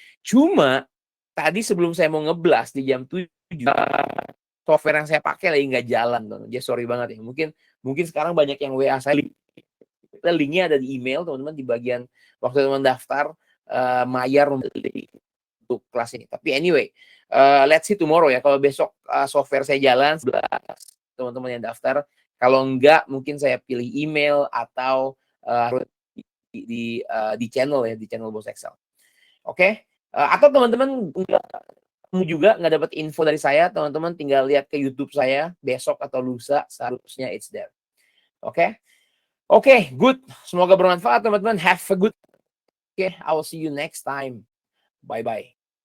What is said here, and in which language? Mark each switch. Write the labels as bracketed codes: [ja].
[id] Cuma tadi sebelum saya mau nge-blast di jam 7, software yang saya pakai lagi nggak jalan, teman. Jadi sorry banget ya. Mungkin sekarang banyak yang WA saya, linknya ada di email, teman-teman, di bagian waktu teman daftar, mayar untuk kelas ini. [en] Tapi anyway, let's see tomorrow ya. [id] Kalau besok software saya jalan, teman-teman yang daftar. Kalau enggak, mungkin saya pilih email atau di channel ya, di channel Bos Excel. Oke? Atau teman-teman kamu juga nggak dapat info dari saya, teman-teman tinggal lihat ke YouTube saya besok atau lusa, seharusnya [en] it's there. [id] Oke? Oke, good. Semoga bermanfaat, teman-teman. [en] Have a good. Okay, I will see you next time. Bye-bye.